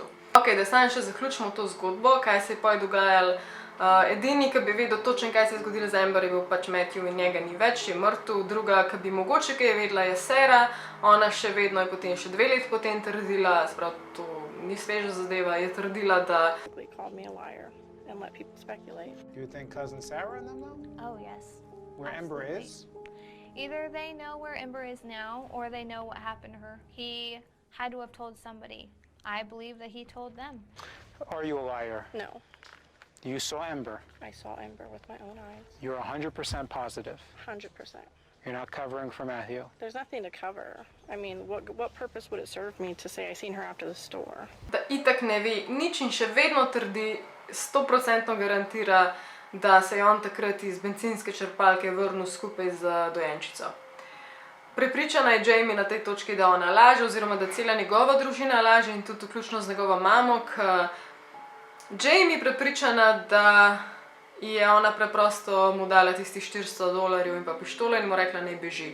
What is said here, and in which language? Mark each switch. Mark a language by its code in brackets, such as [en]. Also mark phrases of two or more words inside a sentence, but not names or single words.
[sl] Ok, da samo še zaključimo to zgodbo, kaj se je potem dogajalo. Edini, ki bi vedel točno, kaj se je zgodilo z Amber, je bil pač Matthew in njega ni več, je mrtev. Druga, ki bi mogoče kaj vedela, je Sarah. Ona še vedno je potem še 2 leti potem trdila, sprav to ni sveža zadeva, je trdila, da [en] Called me a liar and let people speculate. Do you think cousin Sarah and them know Oh, yes. where Ember Absolutely. is? Either they know where Ember is now, or they know what happened to her. He had to have told somebody. I believe that he told them. Are you a liar? No, You saw Ember. I saw Ember with my own eyes. You're 100% positive. 100%. You're not covering for Matthew. There's nothing to cover. I mean, what purpose would it serve me to say I seen her after the store? [sl] da itak ne ve nič in še vedno trdi, 100% garantira, da se je on takrat iz bencinske črpalke vrnil skupaj z dojenčico. Prepričana je Jamie na tej točki, da ona laže, oziroma da cela njegova družina laže in tudi vključno z njegovo mamo, Jamie prepričana, da je ona preprosto mu dala tistih $400 in pa pištolo in mu rekla, naj beži.